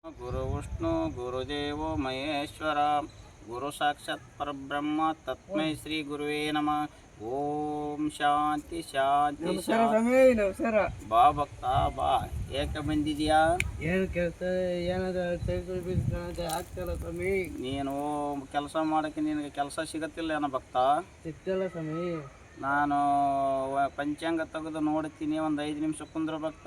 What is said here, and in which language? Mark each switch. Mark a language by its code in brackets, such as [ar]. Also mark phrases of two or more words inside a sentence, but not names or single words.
[sa] ಗುರು ವಿಷ್ಣು ಗುರುದೇವೋ ಮಹೇಶ್ವರ ಗುರು ಸಾಕ್ಷಾತ್ ಪರಬ್ರಹ್ಮ ತಸ್ಮೈ ಶ್ರೀ ಗುರುವೇ ನಮಃ. ಓಂ ಶಾಂತಿ ಶಾಂತಿ ಶಾಂತಿ. [kn] ನಮಸ್ಕಾರ. ಬಾ ಭಕ್ತ ಬಾ. ಏಕೆ ಬಂದಿದ್ಯಾ? ಏನು ಕೆಲಸ ಆಗ್ತಲ್ಲ ಸ್ವಾಮಿ. ನೀನು ಕೆಲಸ ಮಾಡೋಕ್ಕೆ ನಿನಗೆ ಕೆಲಸ ಸಿಗತ್ತಿಲ್ಲ ಏನೋ ಭಕ್ತ? ಸಿಗ್ತಲ್ಲ ಸ್ವಾಮಿ. ನಾನು ಪಂಚಾಂಗ ತೆಗೆದು ನೋಡ್ತೀನಿ, ಒಂದು 5 ನಿಮಿಷ ಕುಂದ್ರ ಭಕ್ತ.